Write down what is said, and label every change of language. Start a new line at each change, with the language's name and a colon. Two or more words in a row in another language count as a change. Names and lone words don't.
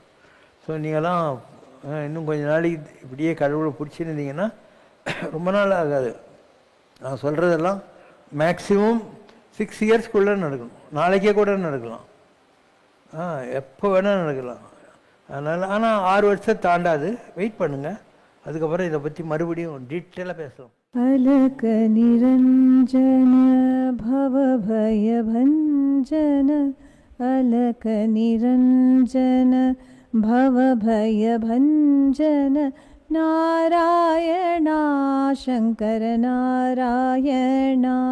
Tamil: ஸோ நீங்கள்லாம் இன்னும் கொஞ்சம் நாளைக்கு இப்படியே கடவுளை பிடிச்சிருந்தீங்கன்னா ரொம்ப நாள் ஆகாது. நான் சொல்கிறதெல்லாம் மேக்ஸிமம் 6 இயர்ஸ்க்குள்ளே நடக்கணும். நாளைக்கே கூட நடக்கலாம், எப்போ வேணால் நடக்கலாம். அதனால் ஆனால் 6 வருஷம் தாண்டாது. வெயிட் பண்ணுங்கள், அதுக்கப்புறம் இதை பற்றி மறுபடியும் டீட்டெயிலாக பேசலாம்.
Sanskrit: अलक निरंजन भव भय भंजन, अलक निरंजन भव भय भंजन, नारायणा शंकर नारायणा,